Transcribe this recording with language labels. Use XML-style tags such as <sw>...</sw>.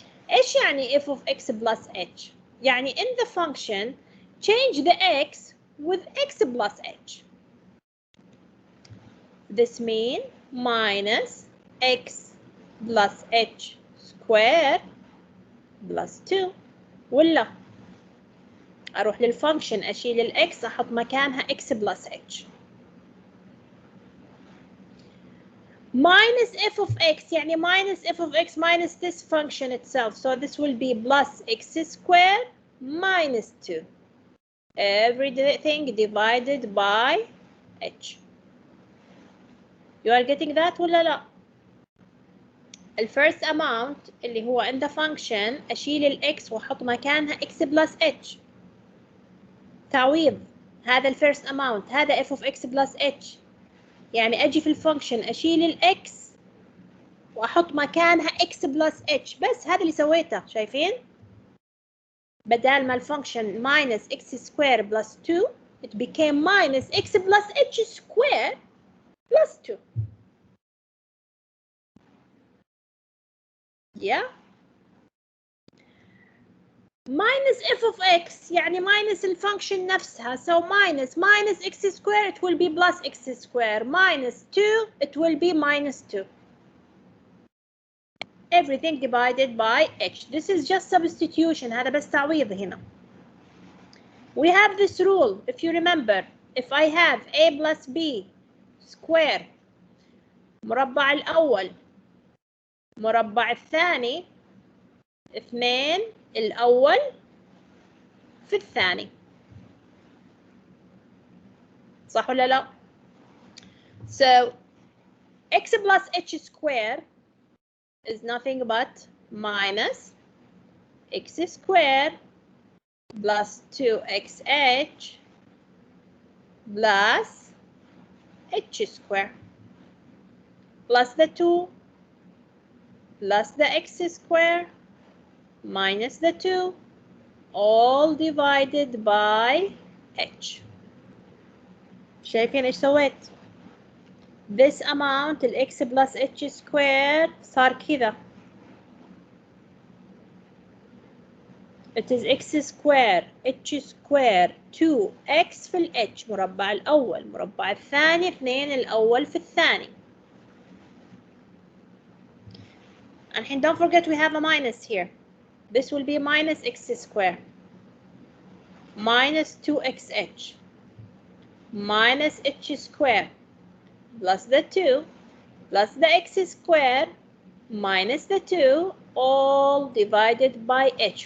<ar>ايش يعني</ar> <en>f of x plus h؟ يعني in the function change the x with x plus h. This means minus x plus h squared plus 2.</en> <ar>ولا اروح للفانكشن اشيل الاكس احط مكانها</ar> <en>x plus h. Minus f of x, يعني minus f of x minus this function itself. So this will be plus x squared minus 2. Everything divided by h. You are getting that</en> <ar>ولا لا؟</ar> <en>The first amount</en> <ar>اللي هو</ar> <en>in the function</en> <ar>أشيل الx وأحط مكانها</ar> <en>x plus h.</en> <ar>تعويض. هذا first amount. هذا f of x plus h. يعني أجي في الفانكشن أشيل الإكس وأحط مكانها</ar> <en>x plus h.</en> <ar>بس هذا اللي سويته. شايفين؟ بدال ما الفانكشن</ar> <en>minus x squared plus 2 it became minus x plus h squared plus 2. Yeah. Minus f of x يعني minus</en> <ar>الفانكشن نفسها.</ar> <en>So minus x squared it will be plus x squared. Minus 2 it will be minus 2. Everything divided by h. This is just substitution.</en> <ar>هذا بس تعويض هنا.</ar> <en>We have this rule. If you remember, if I have a plus b</en> <ar>سكوير مربع الأول مربع الثاني 2 الأول في الثاني. صح ولا لا؟</ar> <en>So x plus h square is nothing but minus x square plus 2xh plus h square plus the 2 plus the x square minus the 2 all divided by h.</en> <ar>شايفين ايش سويت؟</ar> <en>This amount x plus h square</en> <ar>صار كذا.</ar> <en>It is x square h square 2x في ال h</en> <ar>مربع الأول مربع الثاني 2 الأول في الثاني. الحين</ar> <en>don't forget we have a minus here. This will be minus x square minus 2xh minus h square plus the 2 plus the x square minus the 2 all divided by h.</en>